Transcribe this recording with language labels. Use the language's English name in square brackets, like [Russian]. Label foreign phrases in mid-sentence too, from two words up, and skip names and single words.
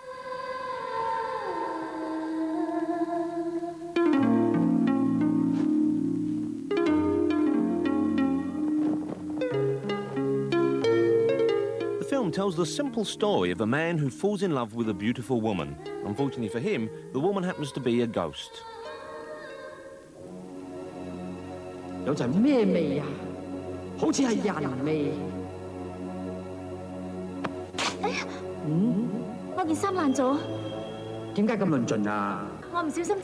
[English] The film tells the simple story of a man who falls in love with a beautiful woman. Unfortunately for him, the woman happens to be a ghost. [Cantonese] 有陣咩味啊？好似係人味。哎呀，我件衫爛咗。點解咁論盡啊？我唔小心啫。